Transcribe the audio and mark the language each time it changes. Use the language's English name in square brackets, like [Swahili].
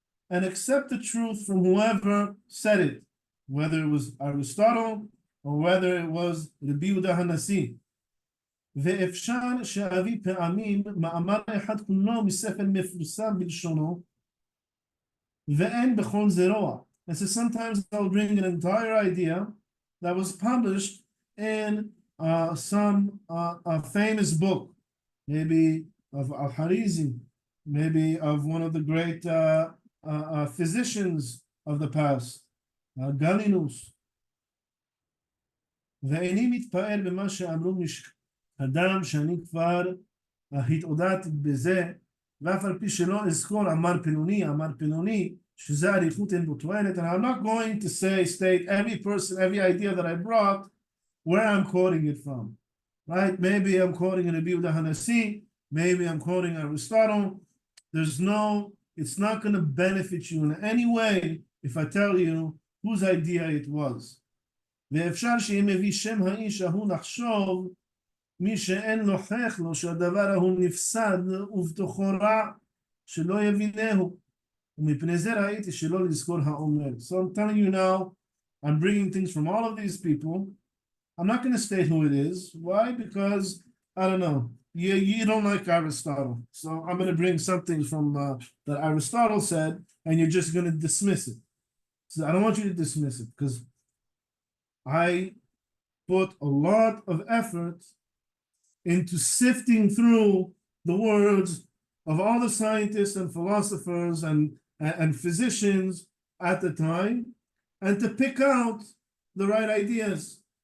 [English] And accept the truth from whoever said it, whether it was Aristotle or whether it was Rabbi Yehuda Hanasi. [Hebrew] ואפשר שאביא פעמים מאמר אחד כולו מספר מפורסם בלשונו, ואין בכל זרוע. [English] And so sometimes I'll bring an entire idea that was published in some a famous book, maybe of Al-Harizi, maybe of one of the great physicians of the past, Galinus. [Hebrew] ואיני מתפעל במה שאמרו אדם שאני כבר התעודדתי בזה, ואף על פי שלא אזכור אמר פלוני, שזה אריכות אין בו תועלת, [English] and I'm not going to state every person, every idea that I brought, where I'm quoting it from, right? Maybe I'm quoting Rabbi Yehuda Hanassi, maybe I'm quoting Aristotle. It's not going to benefit you in any way if I tell you whose idea it was. [Hebrew] ואפשר שאם מביא שם האיש ההוא לחשוב, מי שאין נוכח לו שהדבר ההוא נפסד ובתוכו רע, שלא יבינהו. ומפני זה ראיתי שלא לזכור האומר. [English] So I'm telling you now, I'm bringing things from all of these people. I'm not going to state who it is. Why? Because, I don't know, you don't like Aristotle. So I'm going to bring something from that Aristotle said, and you're just going to dismiss it. So I don't want you to dismiss it, because I put a lot of effort into sifting through the words of all the scientists and philosophers and physicians at the time, and to pick out the right ideas.